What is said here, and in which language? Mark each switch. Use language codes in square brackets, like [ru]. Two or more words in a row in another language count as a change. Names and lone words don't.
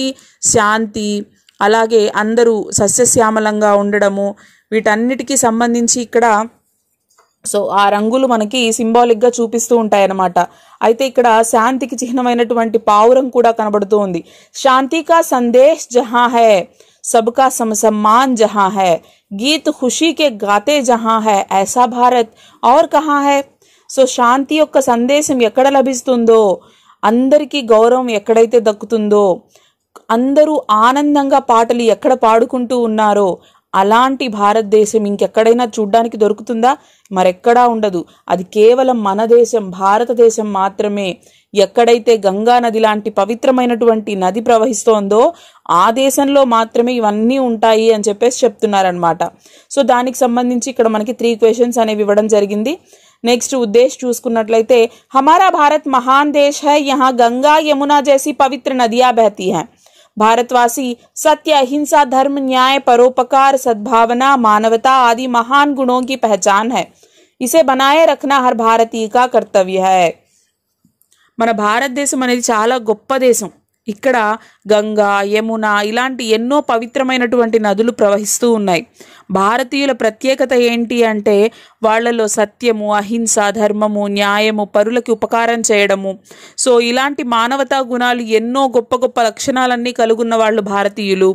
[te] శాంతి, అలాగే అందరూ సస్యశ్యామలంగా ఉండడము, వీటన్నిటికీ సంబంధించి ఇక్కడ సో ఆ రంగులు మనకి సింబాలిక్గా చూపిస్తూ ఉంటాయన్నమాట. అయితే ఇక్కడ శాంతికి చిహ్నమైనటువంటి పావురం కూడా కనబడుతూ ఉంది. [hi] शांति का संदेश जहाँ है, सबका सम्मान जहाँ है, गीत खुशी के गाते जहाँ है, ऐसा भारत और कहाँ है. [te] సో శాంతి యొక్క సందేశం ఎక్కడ లభిస్తుందో, అందరికీ గౌరవం ఎక్కడైతే దక్కుతుందో, అందరూ ఆనందంగా పాటలు ఎక్కడ పాడుకుంటూ ఉన్నారో అలాంటి భారతదేశం ఇంకెక్కడైనా చూడ్డానికి దొరుకుతుందా? మరెక్కడా ఉండదు. అది కేవలం మన దేశం, భారతదేశం మాత్రమే. ఎక్కడైతే గంగా నది లాంటి పవిత్రమైనటువంటి నది ప్రవహిస్తోందో ఆ దేశంలో మాత్రమే ఇవన్నీ ఉంటాయి అని చెప్పేసి చెప్తున్నారనమాట. సో దానికి సంబంధించి ఇక్కడ మనకి 3 క్వశ్చన్స్ అనేవి ఇవ్వడం జరిగింది. నెక్స్ట్ ఉద్దేశ్ చూసుకున్నట్లయితే, [hi] हमारा भारत महान देश है, यहाँ गंगा यमुना जैसी पवित्र नदियाँ बहती हैं. भारतवासी सत्य, अहिंसा, धर्म, न्याय, परोपकार, सद्भावना, मानवता आदि महान गुणों की पहचान है. इसे बनाए रखना हर भारतीय का कर्तव्य है. [te] మన భారతదేశం అనేది చాలా గొప్ప దేశం. ఇక్కడ గంగా, యమున ఇలాంటి ఎన్నో పవిత్రమైనటువంటి నదులు ప్రవహిస్తూ ఉన్నాయి. భారతీయుల ప్రత్యేకత ఏంటి అంటే వాళ్లలో సత్యము, అహింస, ధర్మము, న్యాయము, పరులకి ఉపకారం చేయడము, సో ఇలాంటి మానవతా గుణాలు ఎన్నో గొప్ప గొప్ప లక్షణాలన్నీ కలుగున్న వాళ్ళు భారతీయులు.